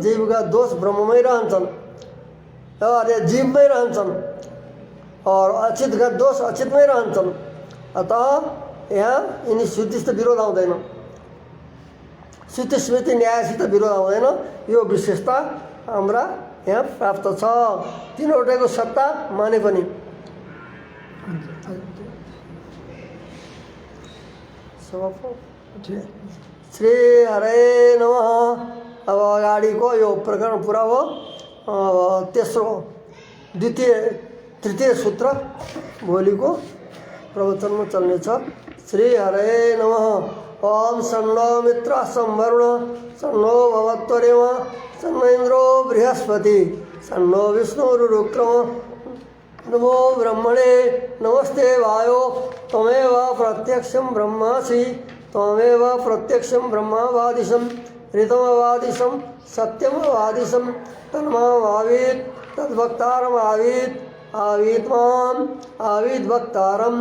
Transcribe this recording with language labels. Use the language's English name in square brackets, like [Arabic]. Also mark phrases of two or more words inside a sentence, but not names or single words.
[Nepali] जीवगत दोष ब्रह्ममै रहन्छन्, अरे जीवमै रहन्छन्, और अचितगत दोष अचितमै रहन्छन्। अतः यहाँ यिनी श्रुतिसित विरोध आउँदैन, श्रुति स्मृति न्यायसित विरोध आउँदैन। यो विशेषता हाम्रा यहाँ प्राप्त छ। तीनवटैको सत्ता माने पनि। [Sanskrit] श्री हरे नमः। [Nepali] अब अगाडिको यो प्रकरण पुरा हो। तृतीय सूत्र भोलिको प्रवचनमा चल्नेछ। [Sanskrit] श्री हरे नमः। ओम सन्नो मित्र संवरुण सन्नो भवत्वरेम सन्नो इंद्रो बृहस्पति सन्नो विष्णुरुक्रम। नमो ब्रह्मणे नमस्ते वायो त्वमेव प्रत्यक्षं ब्रह्मासि त्वमेव प्रत्यक्षं ब्रह्मावादिशं ऋतमवादिशं सत्यमवादिशं तन्मावावीत् तद्भक्तारमावीत् आवीत् माम् आवीत् भक्तारम्।